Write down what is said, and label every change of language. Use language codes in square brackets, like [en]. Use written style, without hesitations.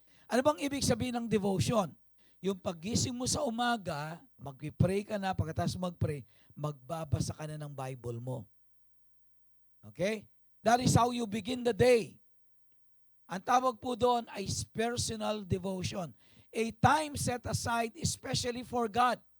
[tl] Ano bang ibig sabihin ng devotion? Yung paggising mo sa umaga, mag-pray ka na, pagkatapos mag-pray, magbabasa ka na ng Bible mo. Okay? [en] That is how you begin the day. [tl] Ang tawag po doon ay personal devotion. [en] A time set aside especially for God.